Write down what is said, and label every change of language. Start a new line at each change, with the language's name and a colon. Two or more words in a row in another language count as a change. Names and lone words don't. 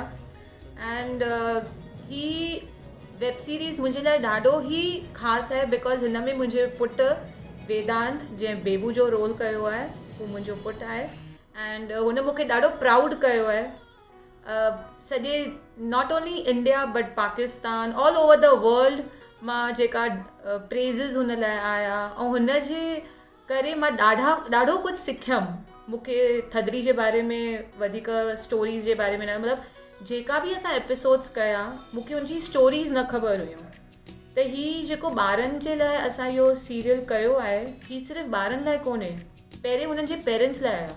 Sindhi: एंड ही
English: web series
Sindhi: मुंहिंजे लाइ ॾाढो ई ख़ासि आहे बिकॉज़ हिन में मुंहिंजे पुटु वेदांत जंहिं बेबू जो रोल कयो आहे, हू मुंहिंजो पुटु आहे। एंड हुन मूंखे ॾाढो प्राउड कयो आहे, सॼे
English: not only India but Pakistan, all over the world
Sindhi: मां जेका प्रेज़िस हुन लाइ आया ऐं हुन जे करे मां ॾाढो कुझु सिखियमि। मूंखे थदड़ी जे बारे में वधीक स्टोरीज़ जे बारे में न, मतिलबु जेका बि असां एपिसोड्स कया मूंखे उनजी स्टोरीज़ न ख़बर हुयूं। त हीअ जेको ॿारनि जे लाइ असां इहो सीरियल कयो आहे, हीअ सिर्फ़ु ॿारनि लाइ कोन्हे, पहिरें हुननि जे पेरेंट्स लाइ आहे।